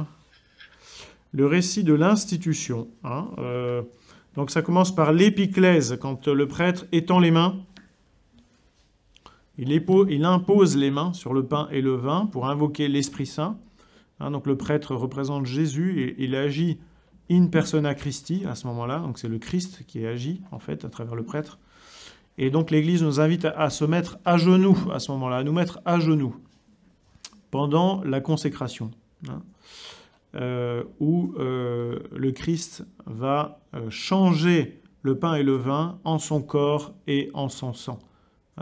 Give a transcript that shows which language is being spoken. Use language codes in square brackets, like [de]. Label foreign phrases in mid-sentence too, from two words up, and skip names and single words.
[fr] Le récit de l'institution. Hein, donc ça commence par l'épiclèse, quand le prêtre étend les mains. Il impose les mains sur le pain et le vin pour invoquer l'Esprit Saint. Hein, donc le prêtre représente Jésus et il agit [la] in persona Christi [fr] à ce moment-là. Donc c'est le Christ qui agit en fait à travers le prêtre. Et donc l'Église nous invite à se mettre à genoux à ce moment-là, à nous mettre à genoux pendant la consécration. Hein, où le Christ va changer le pain et le vin en son corps et en son sang.